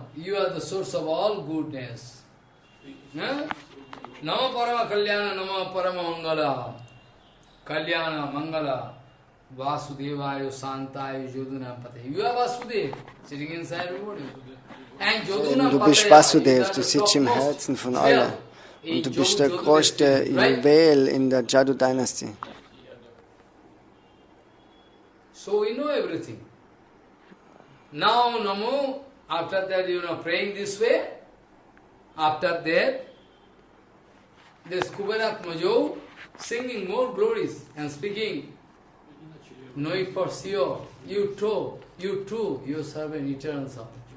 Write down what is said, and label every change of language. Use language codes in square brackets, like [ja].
[en] You are the source of all goodness. [sa] Namo Parama Kalyana Namo Parama Mangala Kalyana Mangala Vasudevaya Santayo Joduna Pate. [en] You are Vasudeva, sitting inside everybody. And Joduna [de] Du bist Vasudev, du sitzt im Herzen von allen. Und du bist der größte Juwel in der Jadu-Dynastie. [en] So we know everything. Now Namo, after that you know praying this way, after that, this Kubaratmajo singing more glories and speaking. Know it for sure. You too, you serve an eternal soul.